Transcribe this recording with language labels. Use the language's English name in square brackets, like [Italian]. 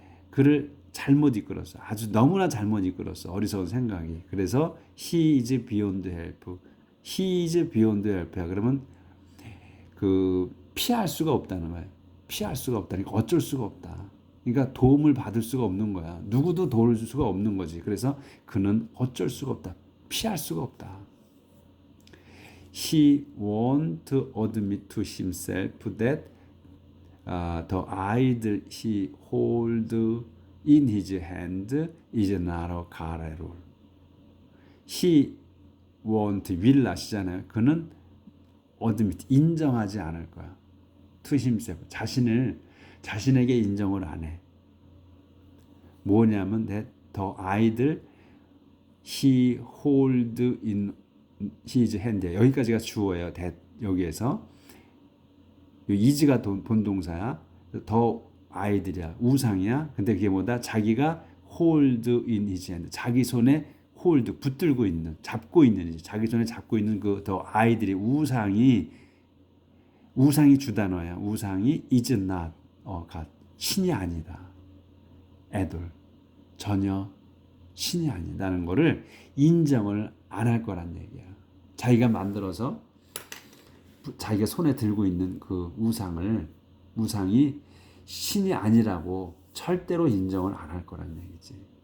[Korean] 그를 잘못 이끌었어. 아주 너무나 잘못 이끌었어. 어리석은 생각이. 그래서 [English] he is beyond help. he is beyond help야. [Korean] 그러면 피할 수가 없다는 거예요. 피할 수가 없다니까 어쩔 수가 없다. 그러니까 도움을 받을 수가 없는 거야. 누구도 도울 수가 없는 거지. 그래서 그는 어쩔 수가 없다. 피할 수가 없다. [English] He won't admit to himself that the idol he holds in his hand is not a carrel. He will [Korean] 아시잖아요. 그는 [English] admit [Korean] 인정하지 않을 거야. [English] To himself [Korean] 자신에게 인정을 안 해. 뭐냐면 [English] that the idol he holds in his hand. [Korean] 여기까지가 주어예요. that 여기에서 is가 본동사야. 더 idol이야. 우상이야. 근데 그게 뭐다? 자기가 [English] hold in his hand. [Korean] 자기 손에 홀드 붙들고 있는 잡고 있는 자기 손에 잡고 있는 그 더 아이들이 우상이 주단어야. 우상이 [English] is not God. [Korean] 신이 아니다. 애돌 전혀 신이 아니다는 거를 인정을 안 할 거란 얘기야. 자기가 만들어서 자기가 손에 들고 있는 그 우상이 신이 아니라고 절대로 인정을 안 할 거란 얘기지.